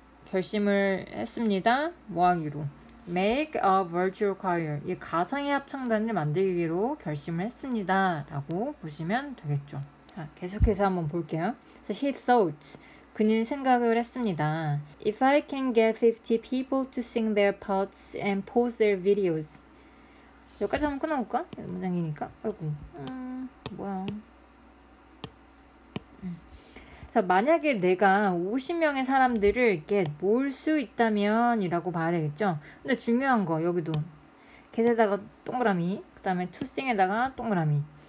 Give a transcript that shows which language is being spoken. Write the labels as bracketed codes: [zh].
[ko] 결심을 했습니다. 뭐하기로? [en] make a virtual choir, [ko] 이 가상의 합창단을 만들기로 결심을 했습니다 라고 보시면 되겠죠. 자, 계속해서 한번 볼게요. [en] So he thought, [ko] 그는 생각을 했습니다. [en] If I can get 50 people to sing their parts and post their videos. [ko] 여기까지 한번 끊어볼까? 문장이니까. 아이고, 뭐야. 자, 만약에 내가 50명의 사람들을 이렇게 모을 수 있다면 이라고 봐야 되겠죠. 근데 중요한 거 여기도 get에다가 동그라미, 그 다음에 to sing에다가 동그라미.